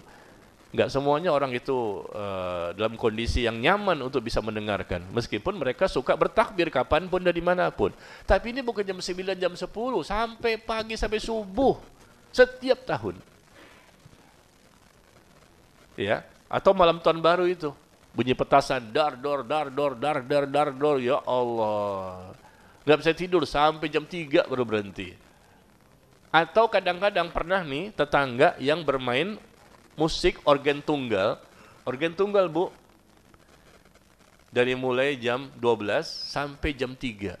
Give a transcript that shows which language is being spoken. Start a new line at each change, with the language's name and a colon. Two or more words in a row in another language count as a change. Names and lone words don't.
Indonesian: Nggak semuanya orang itu dalam kondisi yang nyaman untuk bisa mendengarkan, meskipun mereka suka bertakbir kapanpun dan dimanapun. Tapi ini bukan jam 9, jam 10, sampai pagi, sampai subuh. Setiap tahun. Ya, atau malam tahun baru itu bunyi petasan dar dor dar dor dar dar dar dor,
Arabic: ya Allah.
Indonesian: Enggak bisa tidur sampai jam 3 baru berhenti. Atau kadang-kadang pernah nih tetangga yang bermain musik organ tunggal Bu. Dari mulai jam 12 sampai jam 3.